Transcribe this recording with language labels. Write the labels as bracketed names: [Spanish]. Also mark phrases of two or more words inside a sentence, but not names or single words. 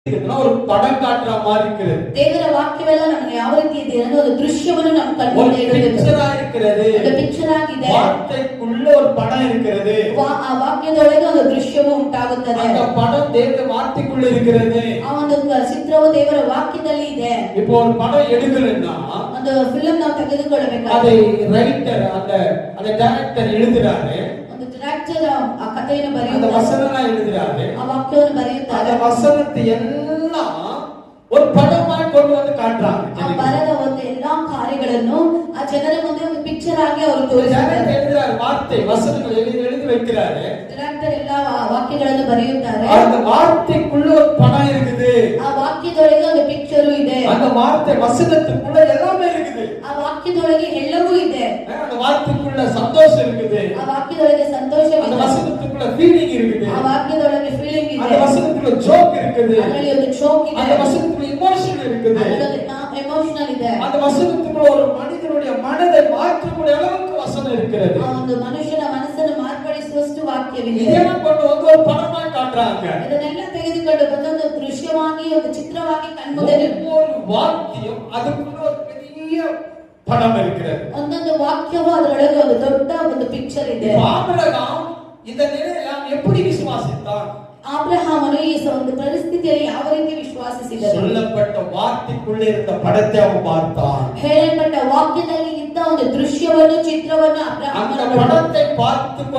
[Tamil] ஒரு படம் காட்டுற மாதிரி இருக்குது. [Kannada] ದೇವರ ವಾಕ್ಯವೆಲ್ಲ ನಮಗೆ ಯಾವ ರೀತಿ ಇದೆ ಅನ್ನೋ ಒಂದು ದೃಶ್ಯವನ್ನು ನಮ್ಮ ಕಣ್ಮುಂದೆ ಇಡಬೇಕು. [Tamil] ಪಿಕ್ಚರ್ இருக்கிறது. [Kannada] ಒಂದು ಪಿಕ್ಚರ್ ಆಗಿದೆ. [Tamil] வார்த்தைக்குள்ள ஒரு படம் இருக்கிறது. [Kannada] ಆ ವಾಕ್ಯದೊಳಗೆ ಒಂದು ದೃಶ್ಯವು ಉಂಟಾಗುತ್ತದೆ. [Tamil] அந்த படம் தேவ வார்த்தைக்குள்ள இருக்கிறது. [Kannada] ಆ ಒಂದು ಚಿತ್ರವು ದೇವರ ವಾಕ್ಯದಲ್ಲಿ ಇದೆ. [Tamil] இப்போ ஒரு படம் எடுக்கணும்னா [Kannada] ಒಂದು ಫಿಲ್ಮ್ ನಾವು ತೆಗೆದುಕೊಳ್ಳಬೇಕು. [Tamil] அதை ரைட்டர் அந்த டைரக்டர் எழுதுறாரு. [Kannada] ಒಂದು ಡೈರೆಕ್ಟರ್ ಆ ಕಥೆಯನ್ನು ಬರೆಯುತ್ತಾರೆ. [Tamil] அந்த வசனங்களை எழுதுறாரு. [Kannada] ಆ ವಾಕ್ಯವನ್ನು ಬರೆಯುತ್ತಾರೆ. [Tamil] அந்த வசனத்தை எல்லாம் ஒரு படமாய் கொண்டு வந்து காட்டுறாங்க. [Kannada] ಆ ಬರೆದ ಒಂದು ಎಲ್ಲಾ ಕಾರ್ಯಗಳನ್ನು ಆ ಜನರ ಮುಂದೆ ಒಂದು ಪಿಕ್ಚರ್ ಆಗಿ ಅವರು ತೋರಿಸ್ತಾರೆ. [Tamil] எழுதுறாரு, வார்த்தை வசனங்களை எழுதி வைக்கிறாரு. [Kannada] ಡೈರೆಕ್ಟರ್ ಎಲ್ಲಾ ವಾಕ್ಯಗಳನ್ನು ಬರೆಯುತ್ತಾರೆ. [Tamil] அந்த வார்த்தைக்குள்ள ஒரு படம் இருக்குது. [Kannada] ಆ ವಾಕ್ಯದೊಳಗೆ ಒಂದು ಪಿಕ್ಚರ್ ಇದೆ. [Tamil] அந்த வார்த்தை வசனத்துக்குள்ள எல்லாமே இருக்குது. [Kannada] ಆ ವಾಕ್ಯದೊಳಗೆ ಎಲ್ಲವೂ ಇದೆ. [Tamil] அந்த வார்த்தைக்குள்ள சந்தோஷம் இருக்குது. [Kannada] ಆ ವಾಕ್ಯದೊಳಗೆ ಸಂತೋಷವಿದೆ. [Tamil] அந்த வசனத்துக்குள்ள ஃபீலிங் இருக்குது. [Kannada] ಆ ವಾಕ್ಯದೊಳಗೆ ಫೀಲಿಂಗ್ ಇದೆ. [Tamil] அந்த வசனத்துக்குள்ள ஜோக் இருக்குது. [Kannada] ಅದರಲ್ಲಿ ಒಂದು ಜೋಕ್ ಇದೆ. [Tamil] அந்த வசனத்துக்குள்ள எமோஷன் இருக்குது. [Kannada] ಅದರಲ್ಲಿ ಎಮೋಷನಲ್ ಇದೆ. [Tamil] அந்த வசனத்துக்குள்ள ஒரு மனிதனுடைய மனதை மாற்றக்கூடிய அளவுக்கு வசனம் இருக்கிறது. [Kannada] ಆ ಒಂದು ಮನುಷ್ಯನ ಮನಸ್ಸನ್ನು ಮಾರ್ಪಡಿಸುವಷ್ಟು ವಾಕ್ಯವಿದೆ. [Tamil] இதெல்லாம் கொண்டு வந்து ஒரு படமாய் காட்டுறாங்க. [Kannada] ಇದನ್ನೆಲ್ಲ ತೆಗೆದುಕೊಂಡು ಬಂದೊಂದು ದೃಶ್ಯವಾಗಿ ಒಂದು ಚಿತ್ರವಾಗಿ ಕಣ್ಮುಂದೆ [Tamil] ஒவ்வொரு வாக்கியம் அதுக்குள்ள ஒரு பெரிய படம் இருக்கிறது. [Kannada] ಒಂದೊಂದು ವಾಕ್ಯವು ಅದರೊಳಗೆ ಒಂದು ದೊಡ್ಡ ಒಂದು ಪಿಕ್ಚರ್ ಇದೆ. [Tamil] ஆபிரகாம் இந்த நிலையை எப்படி விசுவாசித்தான்? [Kannada] ಆಬ್ರಹಾಮನು ಈ ಒಂದು ಪರಿಸ್ಥಿತಿಯಲ್ಲಿ ಯಾವ ರೀತಿ ವಿಶ್ವಾಸಿಸಿದನು? [Tamil] சொல்லப்பட்ட வார்த்தைக்குள்ளே இருந்த படத்தை அவன் பார்த்தான். [Kannada] ಹೇಳಲ್ಪಟ್ಟ ವಾಕ್ಯದಲ್ಲಿ ಇದ್ದ ಒಂದು ದೃಶ್ಯವನ್ನು ಚಿತ್ರವನ್ನು ಅಬ್ರಹಾಮನು [Tamil] அந்த படத்தை பார்த்து